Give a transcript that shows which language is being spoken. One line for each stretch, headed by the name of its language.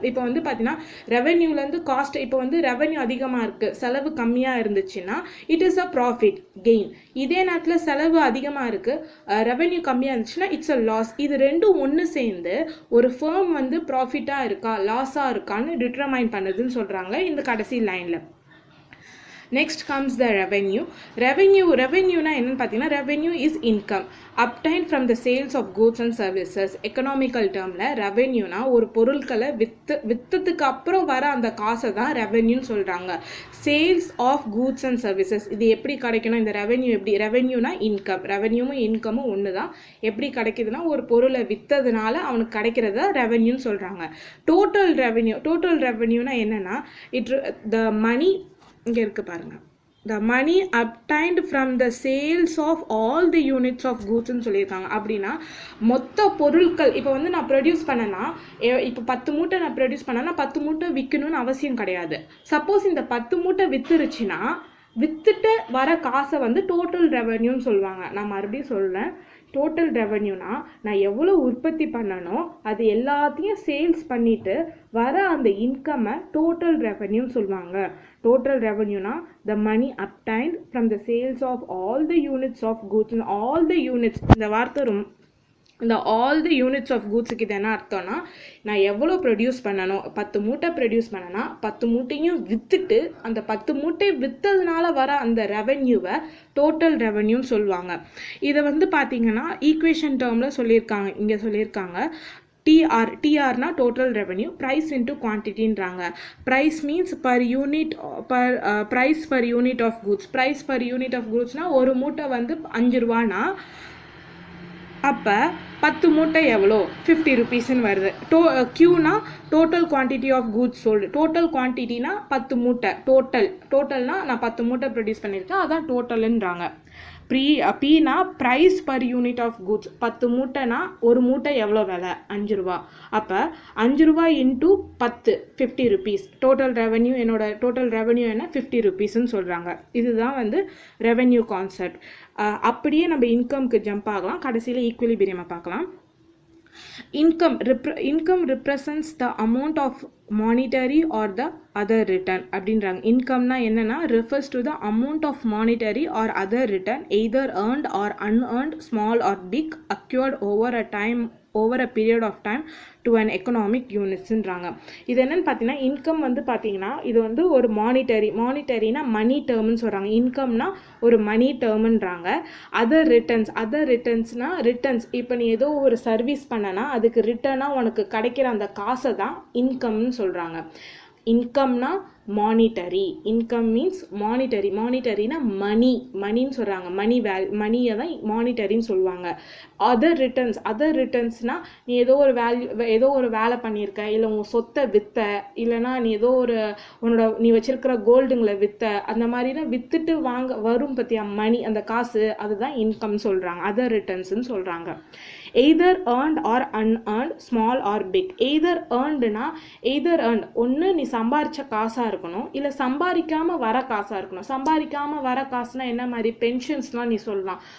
Tamil: இப்போ வந்து பார்த்தீங்கன்னா ரெவென்யூலேருந்து காஸ்ட், இப்போ வந்து ரெவென்யூ அதிகமாக இருக்குது, செலவு கம்மியாக இருந்துச்சுன்னா
English: It is a profit gain.
Tamil: இதே நேரத்தில் செலவு அதிகமாக இருக்குது, ரெவென்யூ கம்மியாக இருந்துச்சுன்னா
English: It's a loss.
Tamil: இது ரெண்டும் ஒன்று சேர்ந்து ஒரு ஃபர்ம் வந்து ப்ராஃபிட்டாக இருக்கா லாஸாக இருக்கான்னு டிட்டர்மைன் பண்ணுதுன்னு சொல்கிறாங்க இந்த கடைசி லைனில்.
English: Next comes the revenue. Revenue-na
Tamil: என்னன்னு பார்த்தீங்கன்னா
English: revenue is income obtained from the sales of goods and services.
Tamil: Economical டேர்மில் ரெவென்யூனா ஒரு பொருட்களை விற்றதுக்கு அப்புறம் வர அந்த காசை தான் ரெவென்யூன்னு சொல்கிறாங்க.
English: sales of goods and services,
Tamil: இது எப்படி கிடைக்கணும், இந்த ரெவென்யூ எப்படி, ரெவென்யூனா இன்கம், ரெவென்யூவும் இன்கமும் ஒன்று தான். எப்படி கிடைக்குதுன்னா ஒரு பொருளை விற்றதுனால அவனுக்கு கிடைக்கிறத ரெவென்யூன்னு சொல்கிறாங்க.
English: total ரெவென்யூனா என்னன்னா the money,
Tamil: இங்கே இருக்கு பாருங்க,
English: the money obtained from the sales of all the units of goods ன்னு சொல்லியிருக்காங்க.
Tamil: அப்படின்னா மொத்த பொருட்கள், இப்போ வந்து நான் ப்ரொடியூஸ் பண்ணனா, இப்போ 10 மூட்டை நான் ப்ரொடியூஸ் பண்ணனா 10 மூட்டை விற்கணும்னு அவசியம் கிடையாது. சப்போஸ் இந்த 10 மூட்டை வித்துருச்சுன்னா வித்துட்டு வர காசை வந்து டோட்டல் ரெவென்யூன்னு சொல்லுவாங்க. நான் மறுபடியும் சொல்கிறேன், டோட்டல் ரெவென்யூனா நான் எவ்வளோ உற்பத்தி பண்ணனோ அது எல்லாத்தையும் சேல்ஸ் பண்ணிட்டு வர அந்த இன்கம்மை டோட்டல் ரெவென்யூன்னு சொல்லுவாங்க.
English: Total ரெவென்யூனா the money obtained from the sales of all the units of goods. All the units,
Tamil: இந்த வார்த்தை இந்த ஆல் த யூனிட்ஸ் ஆஃப் கூட்ஸுக்கு இது என்ன அர்த்தம்னா, நான் எவ்வளோ ப்ரொடியூஸ் பண்ணணும், 10 மூட்டை ப்ரொடியூஸ் பண்ணனா 10 மூட்டையும் விற்றுட்டு அந்த 10 மூட்டை விற்றதுனால வர அந்த ரெவென்யூவை டோட்டல் ரெவென்யூன்னு சொல்லுவாங்க. இதை வந்து பார்த்தீங்கன்னா ஈக்குவேஷன் டேர்மில் சொல்லியிருக்காங்க. இங்கே சொல்லியிருக்காங்க TRனா
English: total revenue, price into quantity
Tamil: ன்றாங்க.
English: price means per unit, price per unit of goods.
Tamil: price per unit of goodsனா ஒரு மூட்டை வந்து 5 ரூபானா அப்போ 10 மூட்டை எவ்வளோ, 50 rupeesன்னு வருது. Qனா
English: Total quantity of goods sold.
Tamil: Total குவான்டிட்டினா 10 மூட்டை, டோட்டல்னா நான் 10 மூட்டை ப்ரொடியூஸ் பண்ணியிருக்கேன், அதான் டோட்டலுன்றாங்க. Pனா
English: Price per unit of goods.
Tamil: 10 மூட்டைனா ஒரு மூட்டை எவ்வளோ விலை, 5 ரூபா. அப்போ 5 ரூபா இன்டூ 10, 50 rupees. டோட்டல் ரெவென்யூ, என்னோட டோட்டல் ரெவென்யூ என்ன 50 rupeesன்னு சொல்கிறாங்க. இதுதான் வந்து ரெவென்யூ கான்செப்ட். அப்படியே நம்ம இன்கம்க்கு ஜம்ப் ஆகலாம், கடைசியில் ஈக்குவலிபிரியமை பார்க்கலாம்.
English: Income represents the amount of monetary or the other return அப்படின்றாங்க. இன்கம்னா என்னன்னா refers to the amount of monetary or other return either earned or unearned, small or big, acquired over a period of time to an economic unitsன்றாங்க.
Tamil: இது என்னன்னு பார்த்தீங்கன்னா income வந்து பார்த்தீங்கன்னா இது வந்து ஒரு மானிட்டரினா மணி டேர்ம்னு சொல்கிறாங்க. இன்கம்னா ஒரு மணி டேர்ம்ன்றாங்க. Other ரிட்டர்ன்ஸ்னா returns. இப்போ நீ ஏதோ ஒரு சர்வீஸ் பண்ணனா அதுக்கு ரிட்டர்னாக உனக்கு கிடைக்கிற அந்த காசை தான் இன்கம்னு சொல்கிறாங்க. இன்கம்னா மானிட்டரி. இன்கம் மீன்ஸ் மானிட்டரினா மணின்னு சொல்கிறாங்க. மணியை தான் மானிட்டரின்னு சொல்லுவாங்க. அதர் ரிட்டர்ன்ஸ்னால் நீ ஏதோ ஒரு வேலை பண்ணியிருக்க, இல்லை உங்கள் சொத்தை விற்ற, இல்லைனா நீ ஏதோ ஒரு நீ வச்சிருக்கிற கோல்டுங்களை விற்ற, அந்த மாதிரினா விற்றுட்டு வரும் பற்றியா மணி, அந்த காசு, அதுதான் இன்கம் சொல்கிறாங்க. அதர் ரிட்டர்ன்ஸ்ன்னு சொல்கிறாங்க.
English: Either earned or unearned, small or big.
Tamil: Either earned ஒன்று நீ சம்பாரிச்ச காசாக இருக்கணும், இல்லை சம்பாதிக்காமல் வர காசாக இருக்கணும். சம்பாதிக்காமல் வர காசுனா என்ன மாதிரி, பென்ஷன்ஸ்லாம் நீ சொல்லலாம்.